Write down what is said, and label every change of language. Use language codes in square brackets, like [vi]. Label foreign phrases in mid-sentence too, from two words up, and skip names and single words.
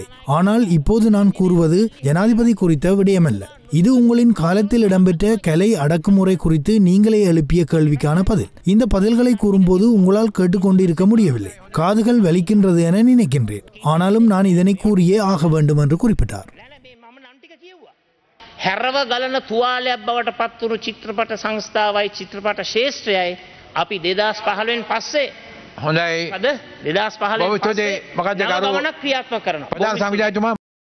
[ta] ஆனால் இப்போது நான் கூறுவது ஜனாதிபதி குறித்த விடயமல்ல. இது உங்களின் காலத்தில் இடம்பெற்ற கலை அடக்குமுறை குறித்து நீங்களே எழுப்பிய கேள்விக்கான பதில். இந்த பதில்களை கூறும்போது உங்களால் கேட்டுக்கொண்டிருக்க முடியவில்லை. காதுகள் வலிக்கின்றது என நினைக்கின்றேன். ஆனாலும் நான் இதனை கூறியே ஆக வேண்டும் என்று குறிப்பிட்டார். [si] හැරව ගලන තුවාලයක් බවට පත්වුණු චිත්‍රපට සංස්ථාවයි චිත්‍රපට ශේෂ්ත්‍රයයි අපි 2015න් පස්සේ හොඳයි අද 2015 පස්සේ මොකද ගමනක් ක්‍රියාත්මක කරනවා.